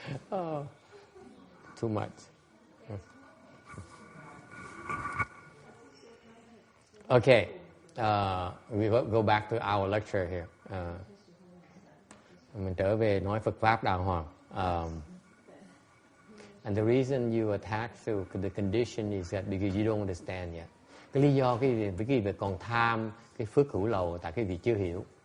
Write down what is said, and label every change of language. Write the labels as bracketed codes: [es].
[en] Oh, too much. Okay, we go back to our lecture here. [vi] Mình trở về nói Phật pháp đàng hoàng. [en] And the reason you attach to the condition is that because you don't understand yet. [vi] Cái lý do cái việc còn tham cái phước hữu lậu tại cái việc chưa hiểu.